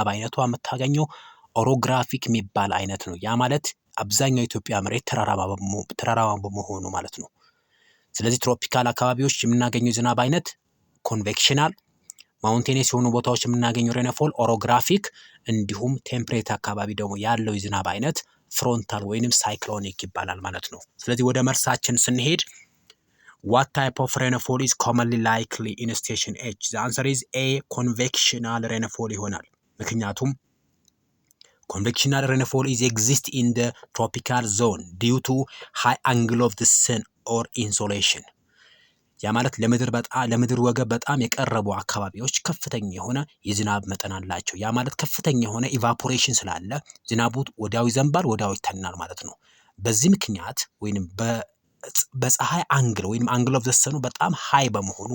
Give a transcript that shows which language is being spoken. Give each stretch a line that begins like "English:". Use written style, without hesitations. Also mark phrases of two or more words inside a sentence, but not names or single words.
Amharic: አይነቷ የምታገኘው ኦሮግራፊክ የሚባል አይነት ነው። ያ ማለት አብዛኛው የኢትዮጵያ መሬት ተራራማ በመሆኑ ማለት ነው። ስለዚህ ትሮፒካል አካባቢዎች የምናገኘው የዝናብ አይነት ኮንቬክሽናል፣ ማውንቴኒየስ የሆኑ ቦታዎች የምናገኘው
English: rainfall orographic፣
Amharic: እንዲሁም ቴምፕሬት አካባቢ ደግሞ ያለው የዝናብ አይነት ፍሮንታል ወይንም ሳይክሎኒክ ይባላል ማለት ነው። ስለዚህ ወደ መልሳችን ስንሄድ
English: What type of rainfall is commonly likely in station H? The answer is A convectional rainfall
Amharic: ይሆናል። ምክንያቱም
English: convectional rainfall is exist in the tropical zone due to high angle of the sun or insolation.
Amharic: ያ ማለት ለምድር ወገብ በጣም የቀረቡ አካባቢዎች ከፍተኛ የሆነ የዝናብ መጠን አላቸው። ያ ማለት ከፍተኛ የሆነ ኢቫፖሬሽን ስላለ ዝናቡ ወዲያው ይዘንባል፣ ወዲያው ይተናል ማለት ነው። በዚህ ምክንያት ወይንም በፀሐይ አንግል ወይም
English: angle of the sun
Amharic: በጣም ሃይ በመሆኑ